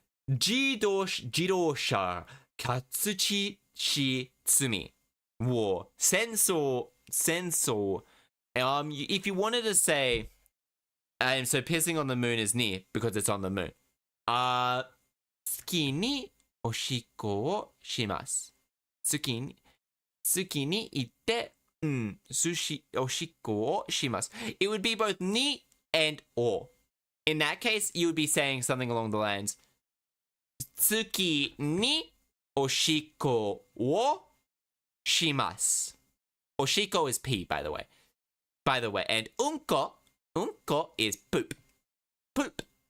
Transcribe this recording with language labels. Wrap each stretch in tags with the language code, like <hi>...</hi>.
<en>自動車過失し罪を戦争. If you wanted to say, so pissing on the moon is ni because it's on the moon.</en> <ja>月におしっこをします。月に行って、おしっこをします。</ja> <en>It would be both ni and or. In that case, you would be saying something along the lines,</en> <ja>月におしっこをします。</ja> <en>おしっこ is pee, by the way. And うんこ is poop. Poop.</en>